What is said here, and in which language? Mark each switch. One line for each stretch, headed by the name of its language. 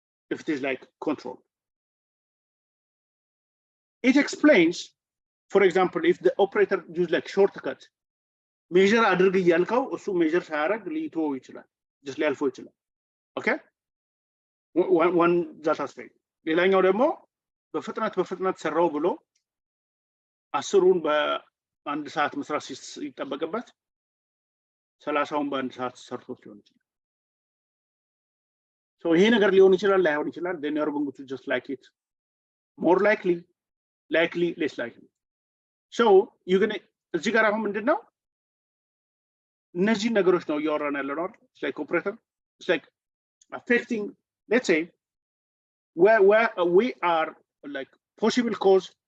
English: If it is like control, it explains, for example, if the operator use like shortcut, measure
Amharic: አድርግ እያልከው እሱ
English: measure
Amharic: ሳያደርግ ሊተወው ይችላል,
English: just
Amharic: ሊያልፈው ይችላል.
English: Okay, one that aspect.
Amharic: ሌላኛው ደግሞ በፍጥነት ሰራው ብሎ 10ን በአንድ ሰዓት መስራት ሲጠበቅበት 30ን በአንድ ሰዓት ሰርቶት ሊሆን ይችላል. So ይሄ ነገር ሊሆን ይችላል ላይሆን ይችላል.
English: Then you are going to just like it. More likely, less likely. So you're gonna
Amharic: እዚህ ጋር አሁን ምንድነው እነዚህ ነገሮች ነው እያወራን ያለነው አይደል?
English: It's like operator, it's like affecting, let's say where we are like possible cause.